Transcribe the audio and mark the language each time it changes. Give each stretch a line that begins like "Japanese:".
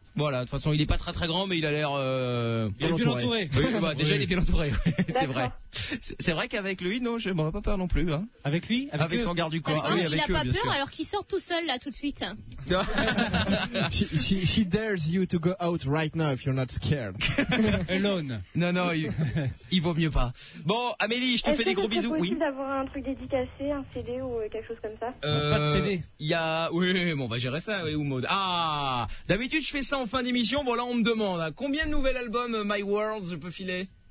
French: Voilà, de toute façon, il est pas très très grand, mais il a l'air. Il est bien entouré. Oui, bah, oui. Déjà, il est bien entouré. C'est vrai. C'est vrai qu'avec lui, non, je m'en ai pas peur non plus. Hein. Avec lui? Avec son garde du corps. Ah, oui, avec il a eux, pas peur sûr. Alors qu'il sort tout seul là tout de suite.
English: she dares you to go out right now if you're not scared. Alone.
French: Non, non, il vaut mieux pas. Bon, Amélie, je te fais des gros bisous. Est-ce que c'est possible d'avoir un truc dédicacé, un CD ou quelque chose comme ça? Pas de CD. Il y a. Oui, bon, on va gérer ça, oui, ou Maud. Ah, d'habitude, je fais ça en fin d'émission. Bon, là, on me demande hein, combien de nouvel album My World je peux filer?